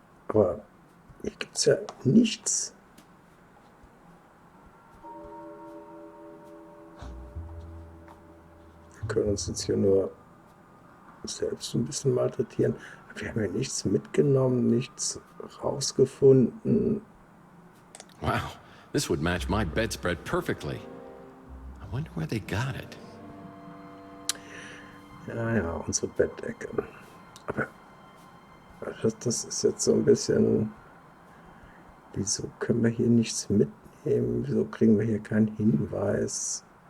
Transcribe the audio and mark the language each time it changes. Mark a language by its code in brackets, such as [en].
[de] Aber hier gibt es ja nichts. Wir können uns jetzt hier nur selbst ein bisschen malträtieren. Wir haben ja nichts mitgenommen, nichts rausgefunden. [en] Wow, this would match my bedspread perfectly. I wonder where they got it. [de] Ja, unsere Bettdecke. Aber das ist jetzt so ein bisschen... Wieso können wir hier nichts mitnehmen? Wieso kriegen wir hier keinen Hinweis?